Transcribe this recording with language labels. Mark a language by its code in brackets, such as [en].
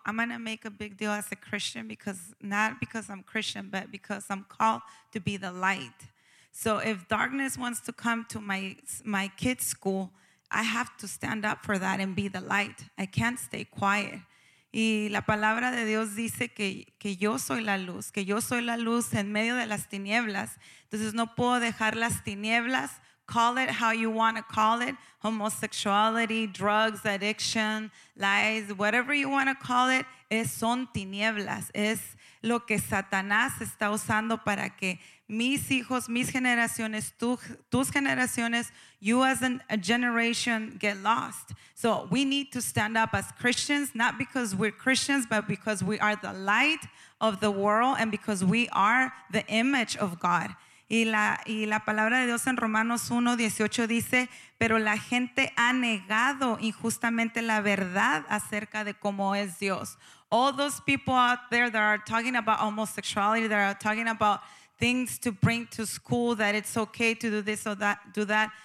[en] I'm gonna make a big deal as a Christian, because not because I'm Christian, but because I'm called to be the light. So if darkness wants to come to my kid's school, I have to stand up for that and be the light. I can't stay quiet. [es] Y la palabra de Dios dice que yo soy la luz, que yo soy la luz en medio de las tinieblas. Entonces no puedo dejar las tinieblas, [en] call it how you want to call it, homosexuality, drugs, addiction, lies, whatever you want to call it, [es] son tinieblas. Es lo que Satanás está usando para que mis hijos, mis generaciones, tus generaciones, [en] you as a generation get lost. So we need to stand up as Christians, not because we're Christians, but because we are the light of the world and because we are the image of God. [es] Y la palabra de Dios en Romanos 1:18 dice, pero la gente ha negado injustamente la verdad acerca de cómo es Dios. [en] All those people out there that are talking about homosexuality, that are talking about things to bring to school, that it's okay to do this or that, do that.